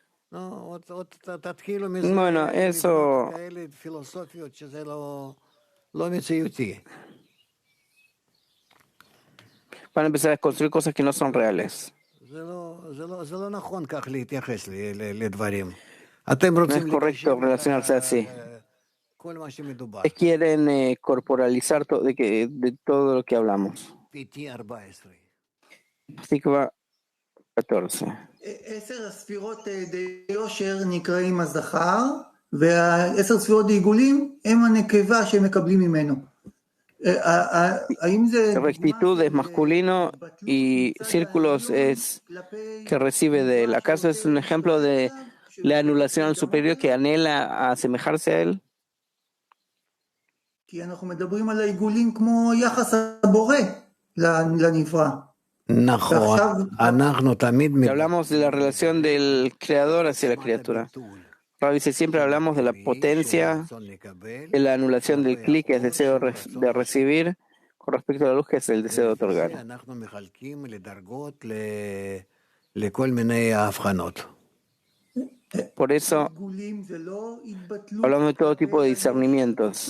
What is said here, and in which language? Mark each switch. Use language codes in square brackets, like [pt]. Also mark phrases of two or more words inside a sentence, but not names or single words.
[es] Bueno, eso van a empezar a construir cosas que no son reales. No es correcto relacionarse así. Ustedes quieren corporalizar de todo lo que hablamos. Tikva 14. [he] עשר הספירות ביושר נקראים הזכר, והעשר ספירות בעיגולים הם הנקבה שהם מקבלים ממנו. [es] Rectitud es masculino y círculos es que recibe de él. ¿Acaso es un ejemplo de la anulación al superior que anhela a asemejarse a él? [he] כי אנחנו מדברים על העיגולים כמו יחס הבורא לנברא. [es] Hablamos de la relación del creador hacia la criatura. Rabbi dice, siempre hablamos de la potencia, de la anulación del clic, que es deseo de recibir, con respecto a la luz, que es el deseo de otorgar. Por eso hablamos de todo tipo de discernimientos.